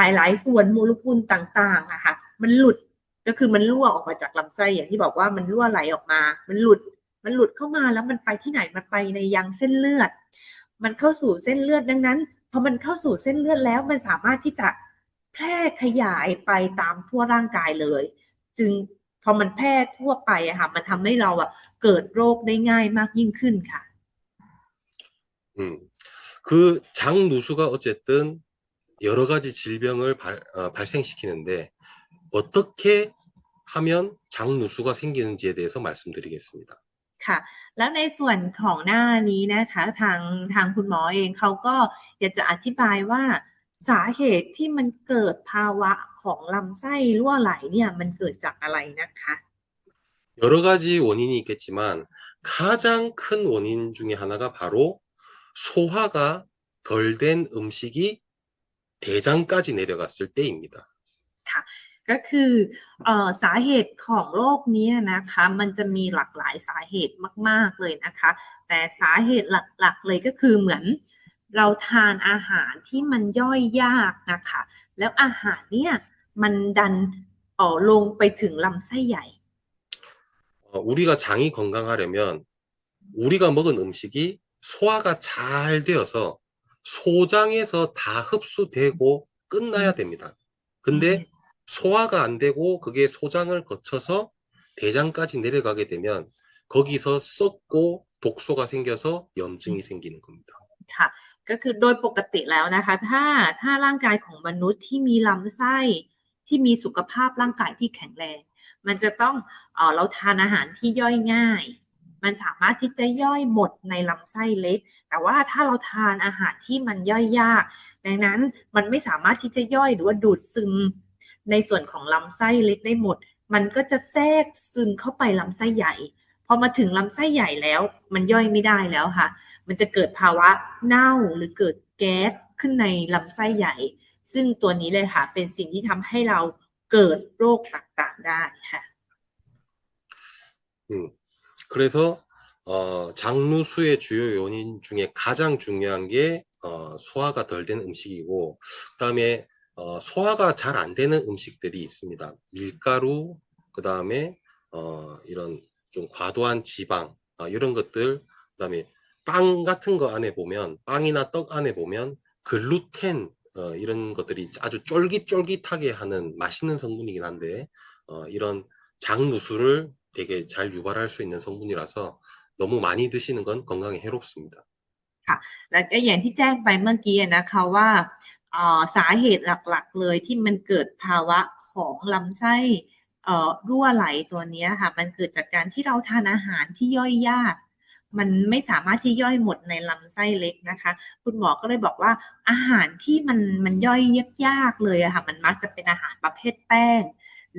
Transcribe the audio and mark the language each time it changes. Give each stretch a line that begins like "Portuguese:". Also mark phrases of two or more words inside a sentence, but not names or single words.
Thai: ลายๆส่วนโมเลกุลต่างๆอะค่ะมันหลุดก็คือมันรั่วออกมาจากลำไส้อย่างที่บอกว่ามันรั่วไหลออกมามันหลุดเข้ามาแล้วมันไปที่ไหนมันไปในยังเส้นเลือดมันเข้าสู่เส้นเลือดดังนั้นพอมันเข้าสู่เส้นเลือดแล้วมันสามารถที่จะแพร่ขยายไปตามทั่วร่างกายเลยจึงพอมันแพร่ทั่วไปอะค่ะมันทำให้เราเกิดโรคได้ง่ายมากยิ่งขึ้นค่ะ
Korean: 그 장누수가 어쨌든 여러 가지 질병을 발생시키는데 어떻게 하면 장누수가 생기는지에 대해서 말씀드리겠습니다.
Thai: ค่ะแล้วในส่วนของหน้านี้นะคะทางคุณหมอเองเขาก็อยากจะอธิบายว่าสาเหตุที่มันเกิดภาวะของลำไส้รั่วไหลเนี่ยมันเกิดจากอะไรนะคะ
Korean: 여러 가지 원인이 있겠지만 가장 큰 원인 중에 하나가 바로 소화가 덜 된 음식이 대장까지 내려갔을 때입니다.
Thai: ค่ะก็คือสาเหตุของโรคนี้นะคะมันจะมีหลากหลายสาเหตุมากๆเลยนะคะแต่สาเหตุหลักๆเลยก็คือเหมือนเราทานอาหารที่มันย่อยยากนะคะแล้วอาหารเนี่ยมันดันลงไปถึงลำไส้ใหญ่
Korean: 우리가 장이 건강하려면 우리가 먹은 음식이 소화가 잘 되어서 소장에서 다 흡수되고 끝나야 됩니다. 근데 소화가 안 되고 그게 소장을 거쳐서 대장까지 내려가게 되면 거기서 썩고 독소가 생겨서 염증이 생기는 겁니다.
Thai: ค่ะก็คือโดยปกติแล้วนะคะถ้าร่างกายของมนุษย์ที่มีลำไส้ที่มีสุขภาพร่างกายที่แข็งแรงมันจะต้องเราทานอาหารที่ ย่อยง่ายมันสามารถที่จะย่อยหมดในลำไส้เล็กแต่ว่าถ้าเราทานอาหารที่มันย่อยยากดังนั้นมันไม่สามารถที่จะย่อยหรือว่าดูดซึมในส่วนของลำไส้เล็กได้หมดมันก็จะแทรกซึมเข้าไปลำไส้ใหญ่พอมาถึงลำไส้ใหญ่แล้วมันย่อยไม่ได้แล้วค่ะมันจะเกิดภาวะเน่าหรือเกิดแก๊สขึ้นในลำไส้ใหญ่ซึ่งตัวนี้เลยค่ะเป็นสิ่งที่ทำให้เราเกิดโรคต่างๆได้ค่ะ
Korean: 그래서 장누수의 주요 요인 중에 가장 중요한 게 소화가 덜 된 음식이고 그다음에 소화가 잘 안 되는 음식들이 있습니다. 밀가루, 그다음에 이런 좀 과도한 지방 이런 것들, 그다음에 빵 같은 거 안에 보면 빵이나 떡 안에 보면 글루텐 이런 것들이 아주 쫄깃쫄깃하게 하는 맛있는 성분이긴 한데 이런 장누수를 되게 잘 유발할 수 있는 성분이라서 너무 많이 드시는 건 건강에 해롭습니다.
Thai: ค่ะและก็อย่างที่แจ้งไปเมื่อกี้นะคะว่าสาเหตุหลักๆเลยที่มันเกิดภาวะของลำไส้รั่วไหลตัวนี้ค่ะมันเกิดจากการที่เราทานอาหารที่ย่อยยากมันไม่สามารถที่ ย่อยหมดในลำไส้เล็กนะคะคุณหมอก็เลยบอกว่าอาหารที่มันย่อยยากๆเลยอะค่ะมันมักจะเป็นอาหารประเภทแป้งห